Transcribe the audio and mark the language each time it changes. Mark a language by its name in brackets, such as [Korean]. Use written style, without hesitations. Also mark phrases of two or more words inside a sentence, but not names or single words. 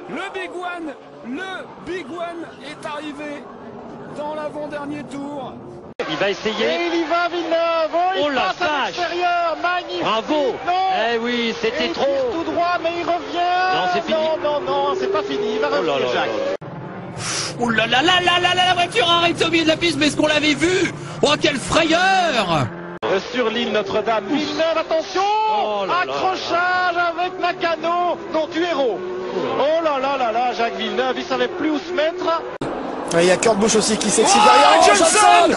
[French] Le Big One est arrivé dans l'avant-dernier tour. Il va essayer. Et il y va, Villeneuve. Il passe à l'extérieur. Magnifique. Bravo. Non. Eh oui, c'était il trop. tire tout droit, mais il revient. Non, c'est fini. Non, c'est pas fini. Il va revenir, Jacques. Oh là là là là là là, la voiture arrête au milieu de la piste, mais est-ce qu'on l'avait vu? Oh, quelle frayeur! Sur l'île Notre-Dame, Villeneuve, attention! Accrochage avec Nakano, non, tu héros. Oh là là là là, Jacques Villeneuve, il savait plus où se mettre. Il y a Kurt Busch aussi qui s'excite derrière.